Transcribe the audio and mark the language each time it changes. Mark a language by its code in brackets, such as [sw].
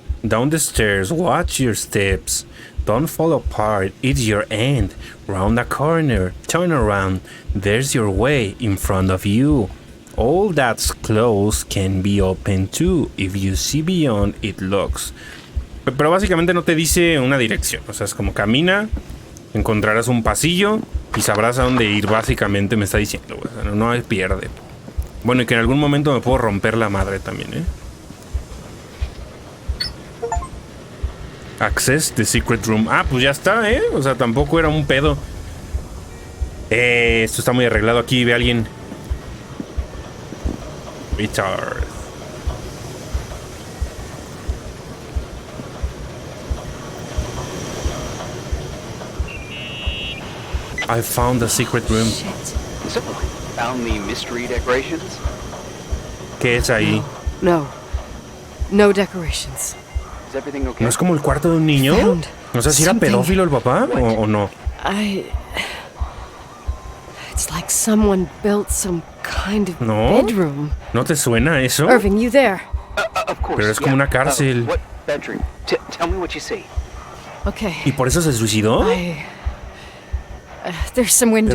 [en] Down the stairs, watch your steps. Don't fall apart, it's your end. Round the corner, turn around. There's your way in front of you. All that's closed can be opened too. If you see beyond, it looks. [es] Pero básicamente no te dice una dirección. O sea, es como camina, encontrarás un pasillo y sabrás a dónde ir. Básicamente me está diciendo, güey. O sea, no hay pierde. Bueno, y que en algún momento me puedo romper la madre también, ¿eh? [en] Access the secret room. [es] Ah, pues ya está, ¿eh? O sea, tampoco era un pedo. Esto está muy arreglado aquí. Ve a alguien. [en] Richard. I found the secret room. So, found the mystery decorations? [es] ¿Qué es ahí? [en] No. No decorations. Is everything okay? [es] ¿No es como el cuarto de un niño? No sé si era pedófilo el papá o no. [en] It's like someone built some kind of bedroom. [es] ¿No te suena eso? [en] Irving, you there? Of course. [es] Pero es como una cárcel. [en] What bedroom? Tell me what you see. Okay. [es] ¿Y por eso se suicidó? [en] There's some windows.